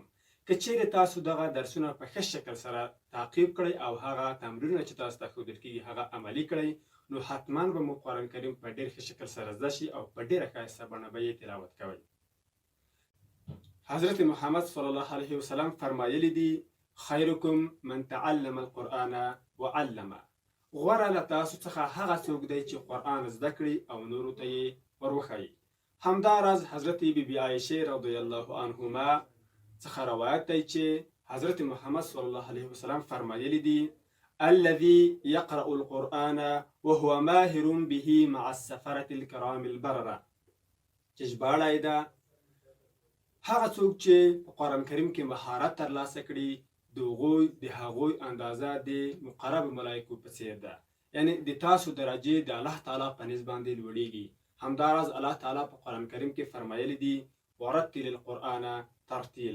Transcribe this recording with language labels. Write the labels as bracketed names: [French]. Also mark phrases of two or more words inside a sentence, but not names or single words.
[Pashto] که چیرې تاسو دغه درسونه په ښه شکل سره تعقیب کړئ او هغه تمرینونه چې تاسو ته ښودل کېږي هغه عملي کړئ، نو حتما به مو قرآن کریم په ډېر ښه شکل سره زده شي او په ډېره ښایسته بڼه به یې تلاوت کوئ. حضرت محمد [Arabic] صلی الله علیه وسلم [Pashto] فرمایلی دي [Arabic] خیرکم من تعلم القرآن وعلمه. [Pashto] غوره له تاسو څخه هغه څوک دی چې قرآن زده کړي او نورو ته یې وروښایي. همداراز حضرت بیبي عایشې [Arabic] رضی الله عنهما [Pashto] څخه روایت دی چې حضرت محمد [Arabic] صلی الله علیه وسلم [Pashto] فرمایلی دي [Arabic] الذي يقرأ القرآن وهو ماهر به مع السفرة الكرام البررة. [Pashto] چې ژباړه یې ده هغه څوک چې په قرآن کریم کې مهارت ترلاسه کړي د هغوی اندازه د مقرب ملایکو په څیر ده، یعنی د تاسو درجې د الله تعالی په نسبت باندې لوړیږي. همداراز الله تعالی په قرآن کریم کې فرمایلی دي [Arabic] ورتل القرآن ترتیلا.